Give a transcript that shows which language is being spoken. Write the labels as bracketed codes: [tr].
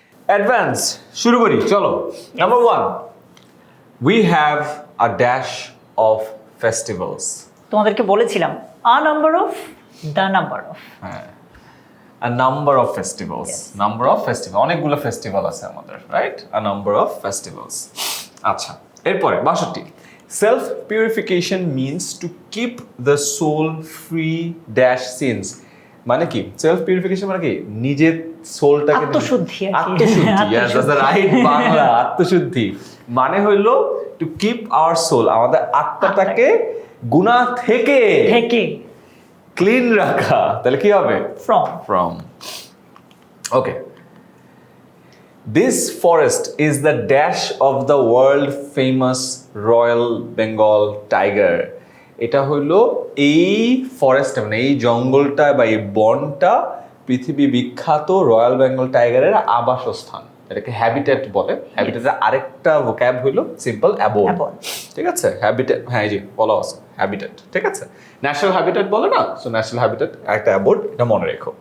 [en] advance [bn] শুরু করি, চলো। [en] Number 1, we have a dash of festivals. [bn] তোমাদেরকে বলেছিলাম আ number of, the number of. [en] হ্যাঁ, a number of festivals. Yes. Number of festival, [bn] অনেকগুলো ফেস্টিভ্যাল আছে আমাদের, right? [en] A number of festivals. [bn] আচ্ছা, এরপরে [en] 62, self purification means to keep the soul free dash sins. [bn] মানে কি সেলফ পিউরিফিকেশন? মানে কি নিজের সোলটাকে আত্মশুদ্ধি আর কি। আত্মশুদ্ধি, [en] yes, that's the right [bn] Bangla, আত্মশুদ্ধি মানে হইলো [en] to keep our soul, [bn] আমাদের আত্মাটাকে গুনাহ থেকে ক্লিন রাখা। তাহলে কি হবে? From. Okay. [en] This forest is the dash of the world famous Royal Bengal tiger. [bn] এটা হইলো এই ফরেস্ট, মানে এই জঙ্গলটা বা এই বনটা পৃথিবী বিখ্যাত রয়্যাল বেঙ্গল টাইগারের আবাসস্থান। এটাকে হ্যাবিটেট বলে। হ্যাবিটেটের আরেকটা ভোক্যাব হইলো সিম্পল অ্যাবোর্ড। ঠিক আছে, হ্যাবিটেট, হ্যাঁ এই যে বলা আছে হ্যাবিটেট, ঠিক আছে। ন্যাশনাল হ্যাবিটেট বলে না, সো ন্যাশনাল হ্যাবিটেট একটা অ্যাবোর্ড, এটা মনে রেখো।